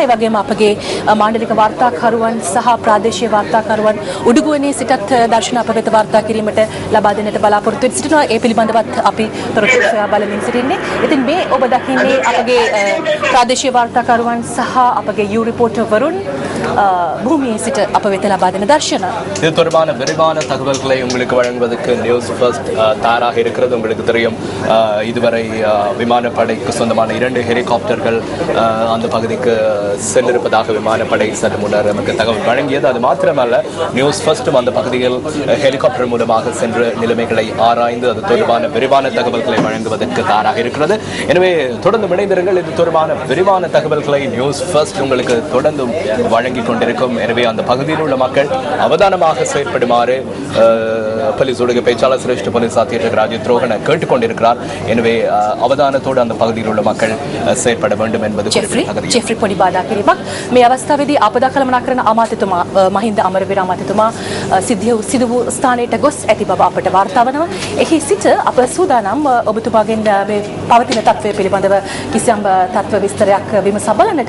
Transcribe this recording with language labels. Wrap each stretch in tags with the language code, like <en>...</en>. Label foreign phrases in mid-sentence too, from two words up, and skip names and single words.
<si>ඒ වගේම අපගේ මාණ්ඩලික වාර්තාකරුවන් සහ ප්‍රාදේශීය වාර්තාකරුවන් උඩුගුවනේ සිටත් දර්ශන අප වෙත වාර්තා කිරීමට ලබා දෙන්නට බලාපොරොත්තු වෙ සිටිනවා. ඒ පිළිබඳවත් අපි තොරතුරු සොයා බලමින් සිටින්නේ. ඉතින් මේ ඔබ දකින්නේ අපගේ ප්‍රාදේශීය වාර්තාකරුවන් සහ අපගේ යූ රිපෝටර් වරුන් භූමියේ සිට අප වෙත ලබා දෙන දර්ශන.</si> <ta>இது தொடர்பான விரிவான தகவல்களை உங்களுக்கு வழங்குவதற்கு நியூஸ் ஃபர்ஸ்ட் தயாராக இருக்கிறது. உங்களுக்கு தெரியும் இதுவரை விமானப்படைக்கு சொந்தமான 2 ஹெலிகாப்டர்கள் அந்த பகுதிக்கு சென்றிருப்பதாக விமானப்படை சற்று முன்னர் நமக்கு தகவல் வழங்கியது. அது மாத்திரமல்ல நியூஸ் ஃபர்ஸ்டும் அந்த பகுதியில் ஹெலிகாப்டர் மூலமாக சென்று நிலைமைகளை ஆராய்ந்து அது தொடர்பான விரிவான தகவல்களை வழங்குவதற்கு தயாராக இருக்கிறது. எனவே தொடர்ந்து இணைந்திருங்கள். இது தொடர்பான விரிவான தகவல்களை நியூஸ் ஃபர்ஸ்ட் உங்களுக்கு தொடர்ந்து வழங்கி கொண்டிருக்கும். எனவே அந்த பகுதியில் உள்ள மக்கள் அவதானமாக செயற்படுமாறு போலீஸுடைய பேச்சாளர் சிரேஷ்ட போலீஸ் அத்தியட்சகர் ராஜித் ரோஹன கேட்டுக்கொண்டிருக்கிறார். எனவே அவதானத்தோடு அந்த பகுதியில் உள்ள மக்கள் செயற்பட வேண்டும் என்பது</ta> <si>ජෙෆ්රි පොඩි බාධා කිරීමක් මේ අවස්ථාවේදී ආපදා කළමනාකරන අමාත්‍යතුමා මහින්ද අමරවීර අමාත්‍යතුමා සිදු වූ ස්ථානයට ගොස් ඇති බව අපට වාර්තා වනවා. එහි සිට අප සූදානම් ඔබතුමාගෙන් මේ පවතින තත්ත්වය පිළිබඳව කිසියම් තත්ත්ව විස්තරයක් විමසා බලන්නට.</si>